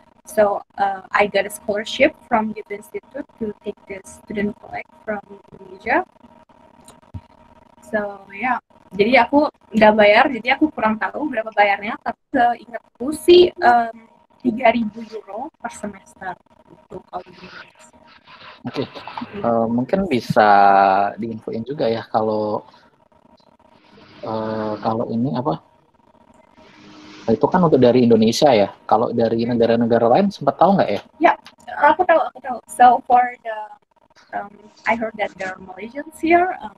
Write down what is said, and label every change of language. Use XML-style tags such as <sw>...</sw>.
<en>So I got a scholarship from Goethe Institute to take this student collect from Indonesia.</en> <id>So ya, jadi aku nggak bayar, jadi aku kurang tahu berapa bayarnya. Tapi seingatku sih 3.000 euro per semester itu kalau di Indonesia. Oke, mungkin bisa diinfoin juga ya kalau ini apa? Itu kan untuk dari Indonesia ya. Kalau dari negara-negara lain sempat tahu nggak ya? Ya, aku tahu.</id> <en>So for the I heard that there are Malaysians here.</en>